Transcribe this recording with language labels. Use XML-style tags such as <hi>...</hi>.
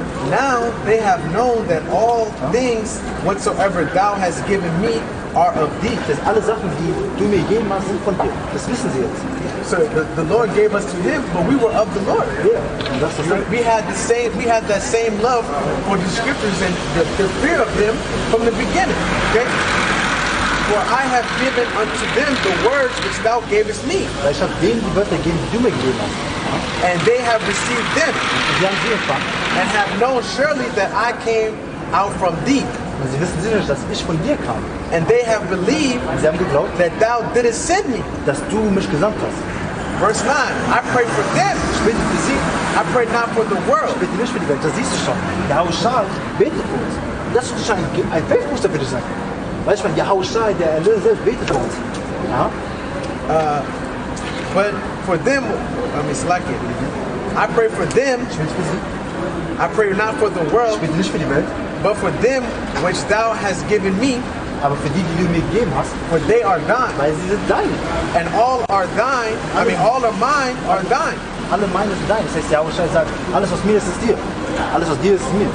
<en>Now they have known that all things whatsoever thou hast given me are of thee.</en> <de>dass alle Sachen, die du mir gegeben hast, sind von dir. Das wissen sie jetzt.</de> <en>So the Lord gave us to him, but we were of the Lord.</en> <de>Ja. Und das ist</de> <en>We had that same love for the scriptures and the fear of him from the beginning. Okay? For I have given unto them the words which thou gavest me,</en> <de>Weil ich habe denen die Wörter gegeben, die du mir gegeben hast.</de> <en>and they have received them,</en> <de>Und sie haben sie empfangen.</de> <en>and have known surely that I came out from thee.</en> <de>Und sie wissen sicher, dass ich von dir kam.</de> <en>And they have believed</en> <de>Und sie haben geglaubt,</de> <en>that thou didst send me.</en> <de>dass du mich gesandt hast.</de> <en>Verse 9, I pray for them.</en> <de>Ich bete für sie,</de> <en>I pray not for the world,</en> <de>ich bete nicht für die Welt. Das siehst du schon. Yahweh Shai betet für uns. Das ist schon ein Faithbooster, würde ich sagen. Weißt du, Yahweh Shai, der Erlöser selbst, betet für uns. Ja?</de> <en>but for them, it's like it. I pray for them.</en> <de>Ich bete für sie.</de> <en>I pray not for the</en> <de>Ich</de> <en>world,</en> <de>bete nicht für die Welt,</de> <en>but for them which thou hast given me,</en> <de>aber für die, die du mir gegeben hast,</de> <en>for they are thine.</en> <de>weil sie sind deine.</de> <en>And all are thine, all of mine are thine.</en> <de>Alle meine sind deine. Das heißt, Yahweh Shai sagt, alles was mir ist, ist dir. Alles was dir ist, ist mir.</de>